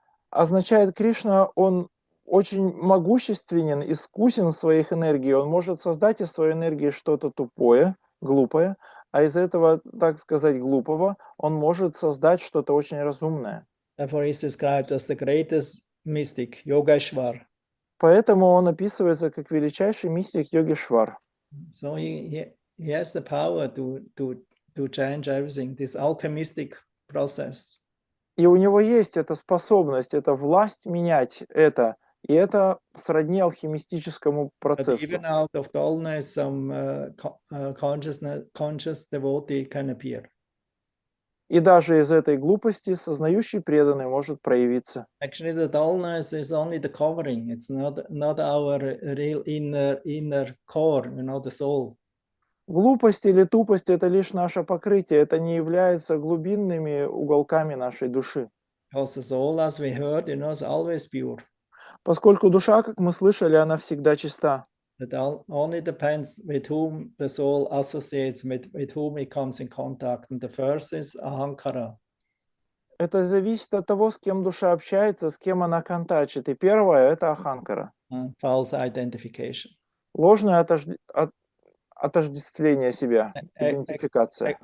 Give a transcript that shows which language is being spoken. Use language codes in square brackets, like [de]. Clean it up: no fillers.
[ru] Означает, Кришна, он очень могущественен, искусен в своих энергиях. Он может создать из своей энергии что-то тупое, глупое, а из этого, так сказать, глупого он может создать что-то очень разумное. [en] Therefore, he is described as the greatest mystic, Yogeshwar. [ru] Поэтому он описывается как величайший мистик Йогешвар. [en] So he has the power to change everything, this alchemistic process. [ru] И у него есть эта способность, эта власть менять это, и это сродни алхимистическому процессу. [en] But even out of dullness, some conscious devotee can appear. [ru] И даже из этой глупости сознающий преданный может проявиться. [en] Actually, the dullness is only the covering. It's not our real inner core, you know, the soul. [ru] Глупость или тупость – это лишь наше покрытие, это не является глубинными уголками нашей души. [en] Because the soul, as we heard, you know, is always pure. [ru] Поскольку душа, как мы слышали, она всегда чиста. [en] It only depends with whom the soul associates, with whom it comes in contact. And the first is ahankara. [ru] Это зависит от того, с кем душа общается, с кем она контачит. И первое – это аханкара. [en] False identification. [ru] Ложное отождествление себя, идентификация.